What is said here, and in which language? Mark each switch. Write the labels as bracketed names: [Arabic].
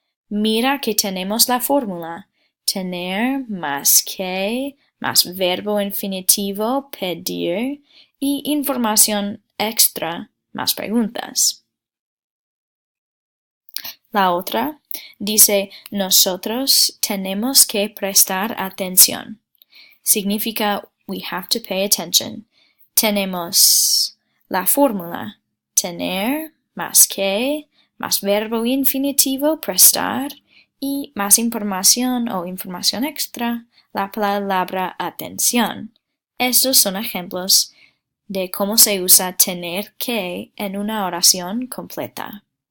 [Spanish] Mira que tenemos la fórmula. Tener más que, más verbo infinitivo, pedir, y información extra, más preguntas. La otra dice, nosotros tenemos que prestar atención. [English] Significa, we have to pay attention. [Spanish] Tenemos la fórmula. Tener, más que, más verbo infinitivo, prestar, y más información o información extra, la palabra atención. Estos son ejemplos de cómo se usa tener que en una oración completa.